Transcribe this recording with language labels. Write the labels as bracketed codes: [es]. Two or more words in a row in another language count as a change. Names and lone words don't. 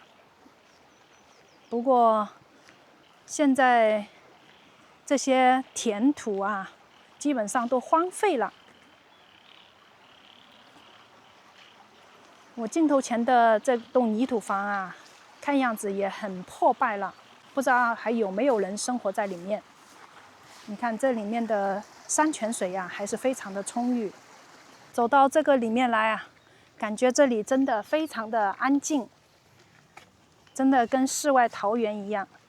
[zh] 不過現在這些田土啊，基本上都荒廢了。我鏡頭前的這棟泥土房啊，看樣子也很破敗了，不知道還有沒有人生活在裡面。你看這裡面的山泉水啊，還是非常的充裕。走到這個裡面來啊，感覺這裡真的非常的安靜，真的跟世外桃源一樣。